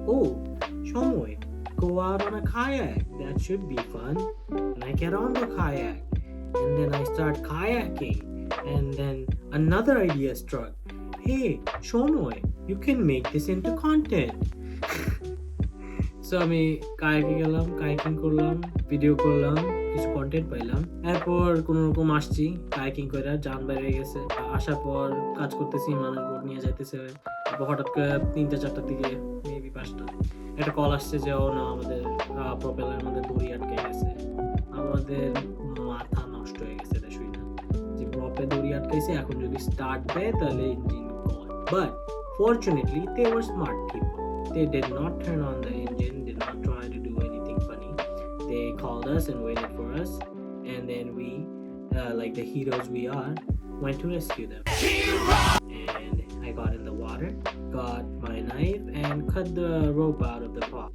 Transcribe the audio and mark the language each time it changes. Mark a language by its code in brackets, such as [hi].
[en] Oh, Shomoy, go out on a kayak. That should be fun. And I get on the kayak, and then I start kayaking, and then another idea struck. Hey, Shomoy, you can make this into content. [bn] So আমি কায়াকে গেলাম, kayaking করলাম, video করলাম, কিছু content পাইলাম। এরপর কোনো রকম আসছি কায়াকিং করে, জান বেড়ে গেছে। আসার পর কাজ করতেছি, মানুষ বোট নিয়ে যাইতেছে। হঠাৎ করে 3টা-4টার দিকে, মেবি 5টা, একটা কল আসছে যে ও না, আমাদের প্রপেলারের মধ্যে দড়ি আটকে গেছে। আমাদের মাথা নষ্ট হয়ে গেছে এটা শুই না, যে প্রপে দড়ি আটকাইছে, এখন যদি স্টার্ট দেয় তাহলে engine call. [en] But fortunately they were smart people. They did not turn on the engine, did not try to do anything funny. They called us and waited for us, and then we, like the heroes we are, went to rescue them. And I got in the water, got my knife, and cut the rope out of the prop.